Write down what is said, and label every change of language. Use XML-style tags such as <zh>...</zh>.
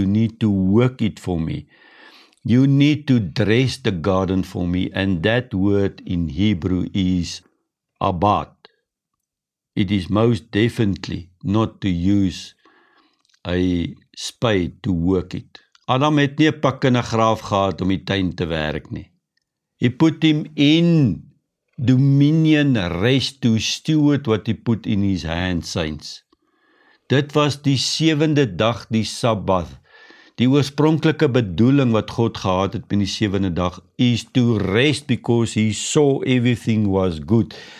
<en>You need to work it for me. You need to dress the garden for me. And that word in Hebrew is abad. It is most definitely not to use a spade to work it.</en> <af>Adam het nie 'n pik en 'n graaf gehad om die tuin te werk nie.</af> <en>He put him in dominion, rest, to steward what he put in his hands, saints.</en> <af>Dit was die 7de dag, die Sabbath. Die oorspronklike bedoeling wat God gehad het met die 7de dag is</af> <en>to rest because he saw everything was good.</en>